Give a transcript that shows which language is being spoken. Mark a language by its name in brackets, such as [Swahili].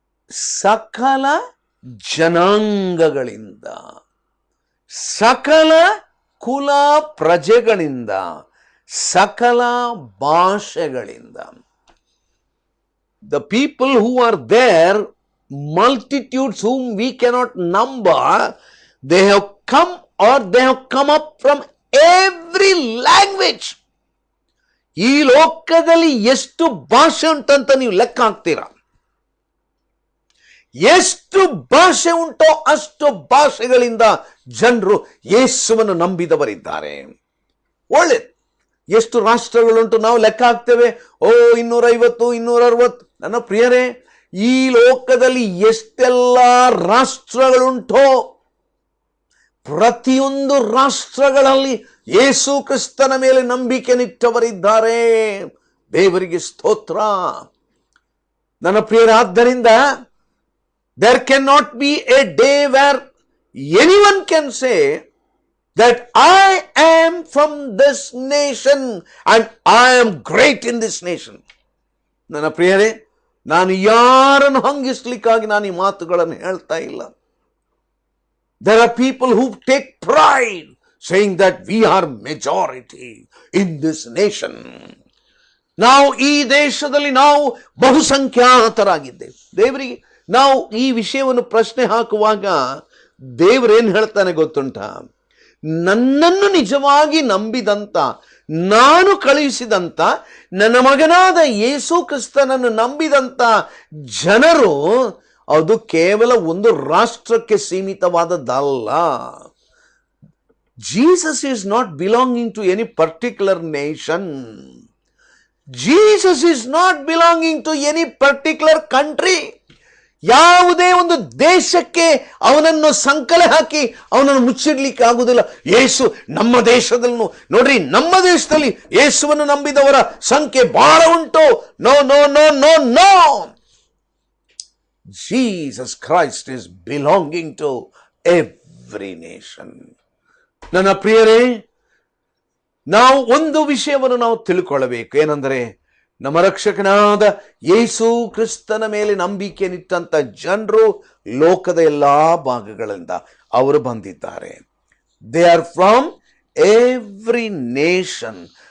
[Kannada] ಸಕಲ ಜನಾಂಗಗಳಿಂದ, ಸಕಲ ಕುಲ ಪ್ರಜೆಗಳಿಂದ, ಸಕಲ ಭಾಷೆಗಳಿಂದ. [English] The people who are there, multitudes whom we cannot number, they have come up from every language. [Kannada] ಈ ಲೋಕದಲ್ಲಿ ಎಷ್ಟು ಭಾಷೆ ಉಂಟಂತ ನೀವು ಲೆಕ್ಕ ಹಾಕ್ತೀರಾ? ಎಷ್ಟು ಭಾಷೆ ಉಂಟೋ ಅಷ್ಟು ಭಾಷೆಗಳಿಂದ ಜನರು ಯೇಸುವನ್ನು ನಂಬಿದವರಿದ್ದಾರೆ. ಒಳ್ಳೆದು. ಎಷ್ಟು ರಾಷ್ಟ್ರಗಳುಂಟು ನಾವು ಲೆಕ್ಕ ಹಾಕ್ತೇವೆ. 250, 260. ನನ್ನ ಪ್ರಿಯರೇ, ಈ ಲೋಕದಲ್ಲಿ ಎಷ್ಟೆಲ್ಲ ರಾಷ್ಟ್ರಗಳುಂಟೋ ಪ್ರತಿಯೊಂದು ರಾಷ್ಟ್ರಗಳಲ್ಲಿ ಯೇಸು ಕ್ರಿಸ್ತನ ಮೇಲೆ ನಂಬಿಕೆ ನಿಟ್ಟವರಿದ್ದಾರೆ. ದೇವರಿಗೆ ಸ್ತೋತ್ರ. ನನ್ನ ಪ್ರಿಯರಾದ್ದರಿಂದ [English] there cannot be a day where anyone can say that I am from this nation and I am great in this nation. [Kannada] ನನ್ನ ಪ್ರಿಯರೇ, ನಾನು ಯಾರನ್ನು ಹಂಗಿಸ್ಲಿಕ್ಕಾಗಿ ನಾನು ಈ ಮಾತುಗಳನ್ನು ಹೇಳ್ತಾ ಇಲ್ಲ. [English] There are people who take pride saying that we are majority in this nation. [Kannada] ನಾವು ಈ ದೇಶದಲ್ಲಿ ನಾವು ಬಹುಸಂಖ್ಯಾತರಾಗಿದ್ದೇವೆ. ದೇವರಿಗೆ ನಾವು ಈ ವಿಷಯವನ್ನು ಪ್ರಶ್ನೆ ಹಾಕುವಾಗ ದೇವರೇನು ಹೇಳ್ತಾನೆ ಗೊತ್ತುಂಟ? ನನ್ನನ್ನು ನಿಜವಾಗಿ ನಂಬಿದಂತ, ನಾನು ಕಳುಹಿಸಿದಂತ ನನ್ನ ಮಗನಾದ ಯೇಸು ಕ್ರಿಸ್ತನನ್ನು ನಂಬಿದಂತ ಜನರು ಅದು ಕೇವಲ ಒಂದು ರಾಷ್ಟ್ರಕ್ಕೆ ಸೀಮಿತವಾದದ್ದಲ್ಲ. [English] Jesus is not belonging to any particular nation. Jesus is not belonging to any particular country. [Kannada] ಯಾವುದೇ ಒಂದು ದೇಶಕ್ಕೆ ಅವನನ್ನು ಸಂಕಲೆ ಹಾಕಿ ಅವನನ್ನು ಮುಚ್ಚಿಡ್ಲಿಕ್ಕೆ ಆಗುವುದಿಲ್ಲ. ಯೇಸು ನಮ್ಮ ದೇಶದಲ್ಲೂ ನೋಡ್ರಿ, ನಮ್ಮ ದೇಶದಲ್ಲಿ ಯೇಸುವನ್ನು ನಂಬಿದವರ ಸಂಖ್ಯೆ ಬಹಳ ಉಂಟು. [English] No no no no no. Jesus Christ is belonging to every nation. [Kannada] ನನ್ನ ಪ್ರಿಯರೇ, ನಾವು ಒಂದು ವಿಷಯವನ್ನು ನಾವು ತಿಳ್ಕೊಳ್ಳಬೇಕು. ಏನಂದರೆ, ನಮ್ಮ ರಕ್ಷಕನಾದ ಯೇಸು ಕ್ರಿಸ್ತನ ಮೇಲೆ ನಂಬಿಕೆ ನಿಟ್ಟಂತ ಜನರು ಲೋಕದ ಎಲ್ಲಾ ಭಾಗಗಳಿಂದ ಅವರು ಬಂದಿದ್ದಾರೆ. [English] They are from every nation.